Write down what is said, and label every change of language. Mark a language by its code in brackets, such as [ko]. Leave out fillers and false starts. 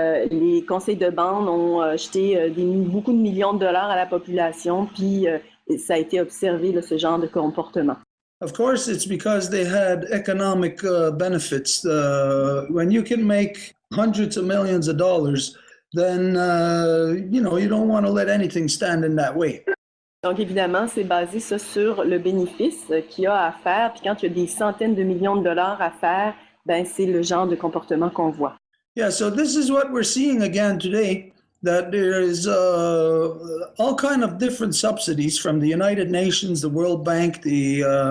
[fr] Les conseils de bande ont jeté beaucoup de millions de dollars à la population, puis ça a été observé, là, ce genre de comportement. [en] Of course, it's because they had economic benefits. When you can make hundreds of millions of dollars, then you don't want to let anything stand in that way. [fr] Donc, évidemment, c'est basé ça sur le bénéfice qu'il y a à faire. Puis quand il y a des centaines de millions de dollars à faire, ben c'est le genre de comportement qu'on voit. [en] Yeah, so this is what we're seeing again today, that there is all kind of different subsidies from the United Nations, the World Bank, the